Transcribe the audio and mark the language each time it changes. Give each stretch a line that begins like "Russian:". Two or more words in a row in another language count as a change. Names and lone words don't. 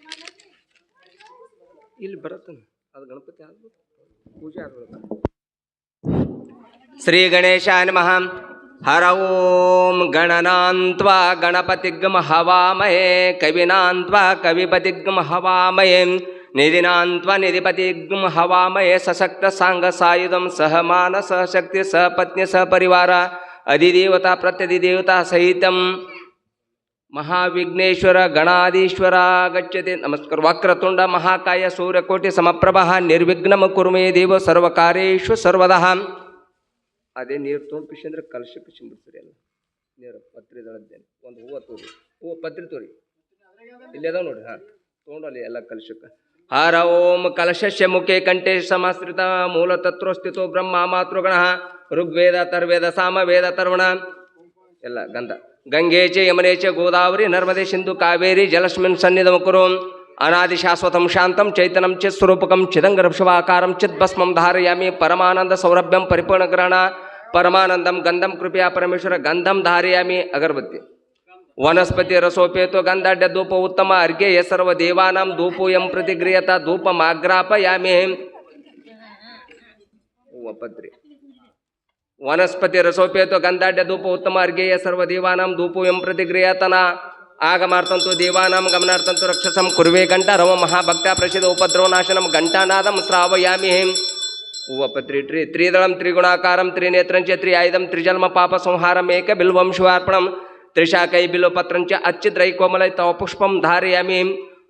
Kannada: ಇಲ್ಲಿ ಬರತ್ತ ಅದು ಗಣಪತಿ ಆಗ್ಬೋದು ಪೂಜೆ ಆಗ್ಬೋದು.
Sanskrit: ಶ್ರೀ ಗಣೇಶಾಯ ನಮಃ. ಹರ ಓಂ ಗಣನಾನ್ತ್ವಾ ಗಣಪತಿಗ್ಮ ಹವಾಮಹೇ ಕವಿನಾನ್ತ್ವ ಕವಿಪತಿಗ್ಮ ಹವಾಮಹೇ ನಿಧಿನಾನ್ತ್ವ ನಿಧಿಪತಿಗ್ಮ ಹವಾಮಹೇ ಸಶಕ್ತ ಸಾಂಗ ಸಾಯುಧಂ ಸಹ ಮಾನ ಸಹ ಶಕ್ತಿ ಸಹ ಪತ್ನಿ ಸಹ ಪರಿವಾರ ಅಧಿದೇವತಾ ಪ್ರತ್ಯಧಿದೇವತಾ ಸಹಿತಂ ಮಹಾವಿಘ್ನೇಶ್ವರ ಗಣಾಧೀಶ್ವರ ಗಚ್ಚತೆ. ನಮಸ್ಕಾರ. ವಕ್ರತುಂಡ ಮಹಾಕಾಯ ಸೂರ್ಯಕೋಟಿ ಸಮಪ್ರಭ ನಿರ್ವಿಘ್ನಮ ಕುರುಮೇ ದೇವ ಸರ್ವಕಾರ್ಯೇಷು ಸರ್ವದಃ.
Kannada: ಅದೇ ನೀರು ತೊಂಪಿಸಿ ಅಂದ್ರೆ ಕಲಶಕ್ಕೆ ಸಿಂಬಿಡ್ತೀರಿ ಎಲ್ಲ ನೀರು ಪತ್ರಿ ದಳದ್ದೇನೆ ಒಂದು ಹೂವು ತೋರಿ ಹೂವು ಪತ್ರಿ ತೋರಿ ಇಲ್ಲಿ ಅದಾವ ನೋಡ್ರಿ. ಹಾಂ ತೊಗೊಂಡಲ್ಲಿ ಎಲ್ಲ ಕಲಶಕ್ಕೆ.
Sanskrit: ಹರ ಓಂ ಕಲಶಸ್ಯ ಮುಖೇ ಕಂಠೇ ಸಮಾಶ್ರಿತ ಮೂಲ ತತ್ವಸ್ಥಿತೋ ಬ್ರಹ್ಮ ಮಾತೃಗಣ ಋಗ್ವೇದ ತರ್ವೇದ ಸಾಮವೇದ ತರ್ವಣ
Kannada: ಎಲ್ಲ ಗಂಧ.
Sanskrit: ಗಂಗೆ ಚ ಯಮನೆ ಚ ಗೋದಾವರಿ ನರ್ಮದೆ ಸಿಂಧು ಕಾವೇರಿ ಜಲಸ್ಮಿನ್ ಸನ್ನಿಧಂ ಕುರು ಅನಾದಿ ಶಾಶ್ವತಂ ಶಾಂತಂ ಚೈತನ್ಯಂ ಚಿತ್ ಸ್ವರೂಪಕಂ ಚಿದಂಗರಕ್ಷವಾಕಾರಂ ಚಿತ್ ಭಸ್ಮಂ ಧಾರಯಾಮಿ ಪರಮಾನಂದ ಸೌರಭ್ಯಂ ಪರಿಪೂರ್ಣಗ್ರಹಣ ಪರಮಾನಂದಂ ಗಂಧಂ ಕೃಪೆಯ ಪರಮೇಶ್ವರ ಗಂಧಂ ಧಾರಯಾಮಿ.
Kannada: ಅಗರಬತ್ತಿ.
Sanskrit: ವನಸ್ಪತಿ ರಸೋಪೇತು ಗಂಧಾಢ್ಯ ಧೂಪ ಉತ್ತಮ ಅರ್ಘ್ಯ ಸರ್ವ ದೇವಾನಾಂ ಧೂಪೋಯಂ ಪ್ರತಿಗ್ರಿಯತ ಧೂಪ ಮಾಗ್ರಾಪಯಾಮಿ. ಪತ್ರಿ. ವನಸ್ಪತಿ ರಸೋಪೇತು ಗಂಧಾಢ್ಯ ಧೂಪ ಉತ್ತಮ ಅರ್ಘ್ಯ ಸರ್ವ ದೇವಾನಾಂ ಧೂಪೋಯಂ ಪ್ರತಿಗ್ರಿಯತನ ಆಗಮಾರ್ತಂತು ದೇವಾನಾಂ ಗಮನಾರ್ಥಂತು ರಕ್ಷಸಂ ಕುರ್ವೆ ಗಂಟ ರವ ಮಹಾಭಕ್ತ ಪ್ರಸಿದ್ಧ ಉಪದ್ರವ ನಾಶನಂ ಘಂಟಾನಾದಂ ಶ್ರಾವಯಾಮಿ. ಹೂವಪತ್ರಿ ಟ್ರಿ ತ್ರಿದಳಂ ತ್ರಿಗುಣಾಕಾರಂ ತ್ರಿನೇತ್ರಂಚ ತ್ರಿ ಆಯುಧಂ ತ್ರಿಜನ್ಮ ಪಾಪ ಸಂಹಾರಂ ಏಕ ಬಿಲ್ವಂ ಶಿವಾರ್ಪಣಂ ತ್ರಿಶಾಕೈ ಬಿಲ್ವ ಪತ್ರಂಚ ಅಚ್ಚಿದ್ರೈ ಕೋಮಲೈ ತವ ಪುಷ್ಪಂ ಧಾರಯಾಮಿ.